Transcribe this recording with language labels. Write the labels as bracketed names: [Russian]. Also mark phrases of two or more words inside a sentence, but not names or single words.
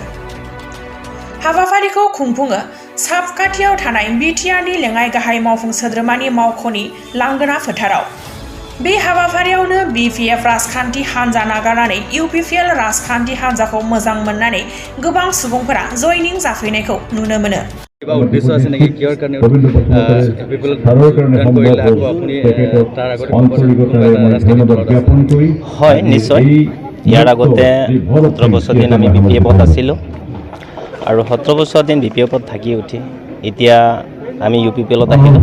[Bodo] हाबाफारिखौ खुंफुङो साबखाथियाव थानाय BTR नि लेङाइ गाहाय मावफुं सोद्रोमानि मावख'नि लांगोना फोथाराव। बे हाबाफारियावनो BPF राजखान्थि हान्जा नागारनानै UPPL राजखान्थि हान्जाखौ मोजां मोननानै गोबां सुबुंफोरा जयनिं जाफैनायखौ नुनो मोनो। [Assamese] उद्देश्य আছে নেকি কিহৰ কাৰণে UPPL কৰিলে আকৌ আপুনি তাৰ আগতে হয় নিশ্চয় ইয়াৰ আগতে 17 বছৰ দিন আমি BPF-ত আছিলোঁ আৰু 17 বছৰ দিন BPF-ত থাকি উঠি এতিয়া আমি UPPL-ত আহিলোঁ।